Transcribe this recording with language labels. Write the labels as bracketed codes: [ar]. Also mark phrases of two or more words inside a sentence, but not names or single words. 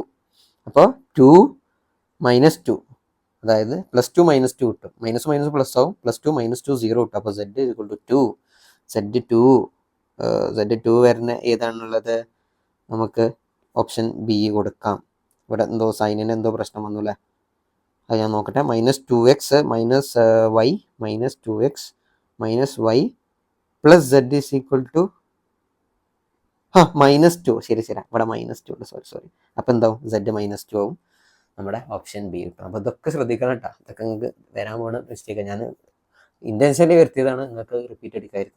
[ml] അപ്പോൾ 2 - 2, അതായത് +2 - 2 കിട്ടും, - പ്ലസ് ആവും, +2 - 2 0 കിട്ടും. [en] അപ്പോൾ zed equal to 2. [ml] Z2 വരുന്ന ഏതാണുള്ളത്, നമുക്ക് [en] option B [ml] കൊടുക്കാം. ഇവിടെ എന്തോ സൈനിന് എന്തോ പ്രശ്നം വന്നു അല്ലേ? അത് ഞാൻ നോക്കട്ടെ. [en] -2x -y -2x -y plus z is equal to -2. [ml] ശരി ഇവിടെ -2 ഉണ്ട്. സോറി. അപ്പം എന്താവും? z -2 ആവും. നമ്മുടെ [en] option B [ml] കിട്ടും. അപ്പോൾ ഇതൊക്കെ ശ്രദ്ധിക്കണം കേട്ടോ. ഇതൊക്കെ നിങ്ങൾക്ക് വരാൻ പോകുന്ന മിസ്റ്റേക്ക്. ഞാൻ ഇൻറ്റൻഷനലി വരുത്തിയതാണ്, നിങ്ങൾക്ക് റിപ്പീറ്റ് അടിക്കാതിരിക്കാൻ.